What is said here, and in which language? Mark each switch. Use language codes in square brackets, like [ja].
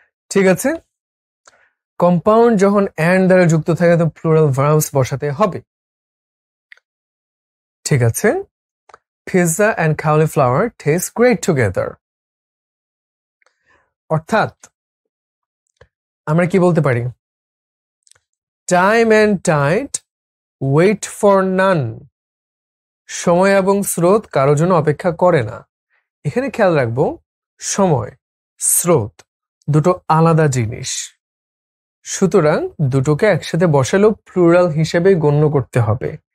[bn] ঠিক আছে, কম্পাউন্ড যখন and দ্বারা যুক্ত থাকে তো প্লুরাল ভার্বস বসাতে হবে। ঠিক আছে, [en] Pizza and cauliflower taste great together। [bn] অর্থাৎ আমরা কি বলতে পারি, [en] Time and tide wait for none। [bn] সময় এবং স্রোত কারোর জন্য অপেক্ষা করে না। এখানে খেয়াল রাখবো, সময়, স্রোত দুটো আলাদা জিনিস, সুতরাং দুটোকে একসাথে বসালেও প্লুরাল হিসেবে গণ্য করতে হবে।